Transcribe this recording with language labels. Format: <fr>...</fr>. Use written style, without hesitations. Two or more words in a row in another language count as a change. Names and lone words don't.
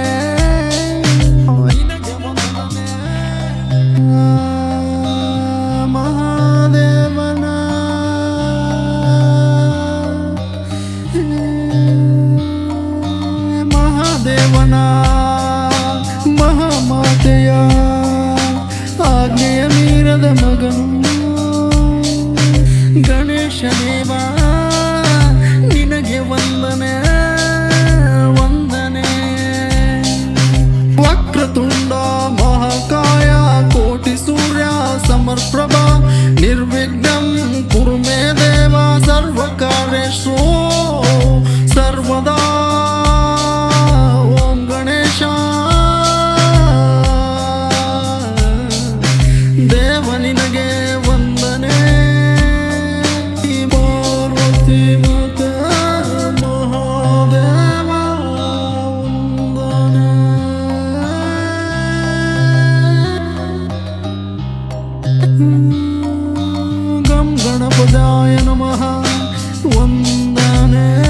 <kn>ಮಹಾದೇವನ ಮಹಾದೇವನ ಮಹಾಮಾತೆಯ ಆಜ್ಞೆಯ ಮೀರದ ಮಗನು ಗಣೇಶ ದೇವ ನಿನಗೆ ವಂದನೆ ವಂದನೆ</kn> <sa>ವಕ್ರತುಂಡ ಮಹಾಕಾಯ ಕೋಟಿ ಸೂರ್ಯ ಸಮರ್ಪ್ರಭಾ ನಿರ್ವಿಘ್ನಂ ಕುರು ಮೇ ದೇವ ಸರ್ವಕಾರ್ಯೇಷು ಸರ್ವದಾ</sa> <kn>ಓಂ ಗಣೇಶ ದೇವ ನಿನಗೆ ವಂದನೆ ಪಾರ್ವತಿ ಮಾತೆ ಮಹಾದೇವ ವಂದನೆ</kn> <sa>ಗಂ ಗಣಪದಾಯ ನಮಃ</sa> <kn>ವಂದನೆ</kn>